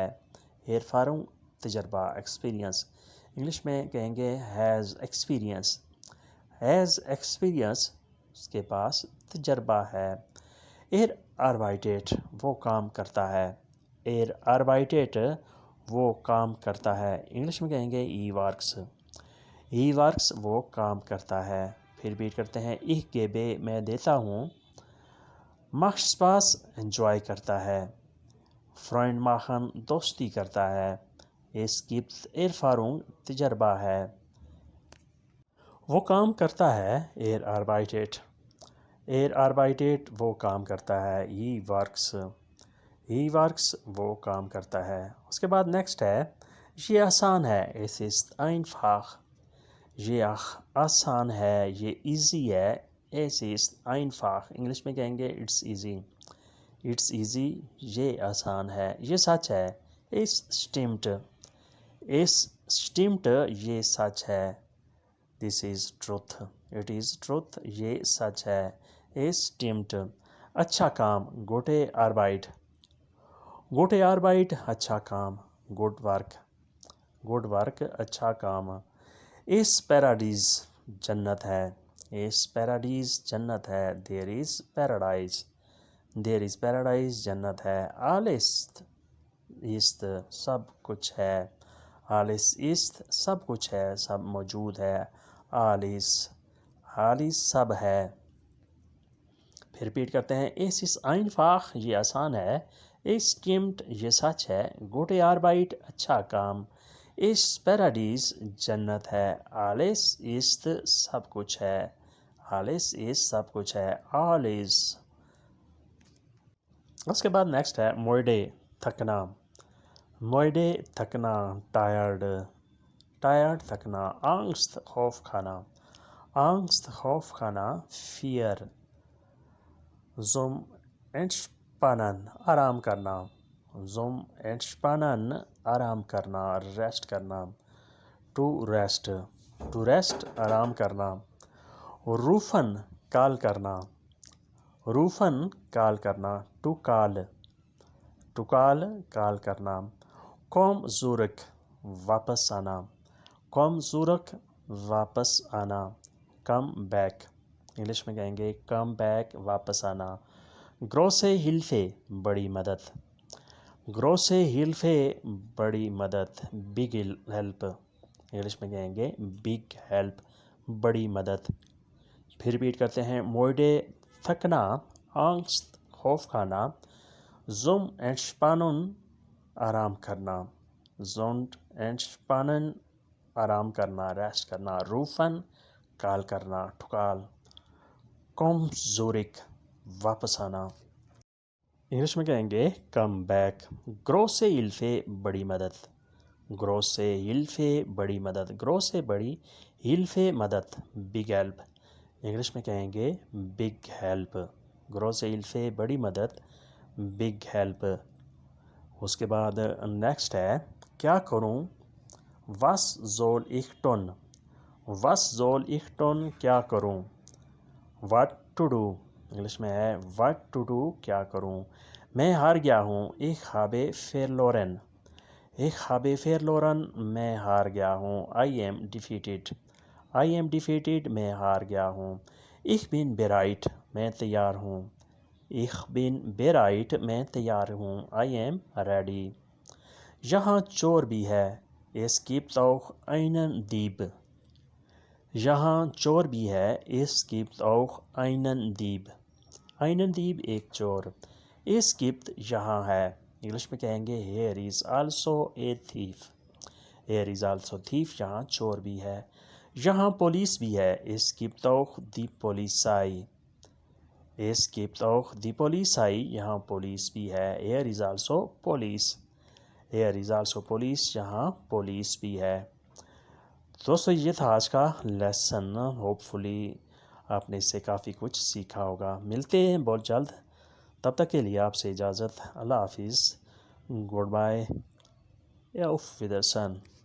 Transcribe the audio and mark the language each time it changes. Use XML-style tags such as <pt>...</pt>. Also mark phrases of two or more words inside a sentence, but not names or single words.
<ur>ایرفارنگ تجربہ، ایکسپیرینس، انگلش میں کہیں گے</ur> <en>has experience, has experience</en> <ur>اس کے پاس تجربہ ہے. arbeitet وہ کام کرتا ہے. arbeitet وہ کام کرتا ہے. انگلش میں کہیں گے works. works وہ کام کرتا ہے. پھر ریپیٹ کرتے ہیں</ur> <de>ich gebe</de> <ur>میں دیتا ہوں.</ur> <de>macht Spaß</de> <ur>انجوائے کرتا ہے.</ur> <de>Freund machen</de> <ur>دوستی کرتا ہے.</ur> <de>Es gibt Erfahrung</de> <ur>تجربہ ہے. وہ کام کرتا ہے. arbeitet. arbeitet وہ کام کرتا ہے. works وہ کام کرتا ہے. اس کے بعد نیکسٹ ہے یہ آسان ہے.</ur> <de>Es ist einfach.</de> <ur>یہ آسان ہے. یہ ایزی ہے.</ur> <de>Es ist einfach</de> <ur>انگلش میں کہیں گے</ur> <en>it's easy. it's easy</en> <ur>یہ آسان ہے. یہ سچ ہے.</ur> <de>Es stimmt.</de> <ur>یہ سچ ہے.</ur> <en>This is truth. It is truth</en> <ur>یہ سچ ہے.</ur> <de>Es stimmt</de> <ur>اچھا کام.</ur> <de>gute Arbeit. gute Arbeit</de> <ur>اچھا کام.</ur> <en>good work</en> <ur>اچھا کام.</ur> <de>Es Paradies</de> <ur>جنت ہے.</ur> <de>Es Paradies</de> <ur>جنت ہے.</ur> <en>There is paradise</en> <ur>جنت ہے.</ur> <de>Alles ist</de> <ur>سب کچھ ہے.</ur> <de>Alles ist</de> <ur>سب کچھ ہے. سب موجود ہے. Alles سب ہے. پھر ریپیٹ کرتے ہیں</ur> <de>Es ist einfach</de> <ur>یہ آسان ہے.</ur> <de>Es stimmt</de> <ur>یہ سچ ہے.</ur> <de>gute Arbeit</de> <ur>اچھا کام.</ur> <de>Es Paradies</de> <ur>جنت ہے.</ur> <de>Alles ist</de> <ur>سب کچھ ہے.</ur> <de>Alles ist</de> <ur>سب کچھ ہے. Alles. اس کے بعد نیکسٹ ہے موئڈے تھکنا. موئڈے تھکنا. ٹائرڈ تھکنا. Angst خوف کھانا. خوف کھانا.</ur> <en>Fear.</en> <de>Zum Entspannen</de> <ur>آرام کرنا.</ur> <de>Zum Entspannen</de> <ur>آرام کرنا. ریسٹ کرنا.</ur> <en>To rest</en> <ur>آرام کرنا. rufen کال کرنا.</ur> <en>To call</en> <ur>کال کرنا.</ur> <de>komm zurück</de> <ur>واپس آنا. واپس آنا.</ur> <en>come back</en> <ur>انگلش میں کہیں گے</ur> <en>come back</en> <ur>واپس آنا.</ur> <de>große Hilfe</de> <ur>بڑی مدد. بڑی مدد.</ur> <en>big help</en> <ur>انگلش میں کہیں گے</ur> <en>big help</en> <ur>بڑی مدد. پھر ریپیٹ کرتے ہیں موئڈے تھکنا. Angst خوف کھانا.</ur> <de>Zum Entspannen</de> <ur>آرام کرنا. آرام کرنا. ریسٹ کرنا. rufen کال کرنا.</ur> <en>to call.</en> <de>komm zurück</de> <ur>واپس آنا. انگلش میں کہیں گے</ur> <en>come back.</en> <de>große Hilfe</de> <ur>بڑی مدد. بڑی مدد. große بڑی. Hilfe مدد. big help انگلش میں کہیں گے big help.</ur> <de>große Hilfe</de> <ur>بڑی مدد.</ur> <en>big help.</en> <ur>اس کے بعد نیکسٹ ہے کیا کروں.</ur> <de>was soll ich tun</de> <ur>کیا کروں.</ur> <en>what to do</en> <ur>انگلش میں ہے</ur> <en>what to do</en> <ur>کیا کروں. میں ہار گیا ہوں.</ur> <de>ich habe verloren</de> <ur>میں ہار گیا ہوں.</ur> <en>I am defeated</en> <ur>میں ہار گیا ہوں.</ur> <de>ich bin bereit</de> <ur>میں تیار ہوں. میں تیار ہوں.</ur> <en>I am ready.</en> <ur>یہاں چور بھی ہے.</ur> <de>es gibt auch einen Dieb.</de> <ur>یہاں چور بھی ہے.</ur> <de>es gibt auch einen Dieb.</de> <ur>ایک چور.</ur> <de>es gibt</de> <ur>یہاں ہے. انگلش میں کہیں گے</ur> <en>here is also a thief.</en> <ur>یہاں چور بھی ہے. یہاں پولیس بھی ہے.</ur> <de>es gibt auch die Polizei.</de> <ur>یہاں پولیس بھی ہے.</ur> <en>here is also police.</en> <ur>یہاں پولیس بھی ہے. دوستو یہ تھا آج کا لیسن. ہوپ فلی آپ نے اس سے کافی کچھ سیکھا ہوگا. ملتے ہیں بہت جلد. تب تک کے لیے آپ سے اجازت. اللہ حافظ.</ur> <en>good bye.</en> <de>auf Wiedersehen.</de>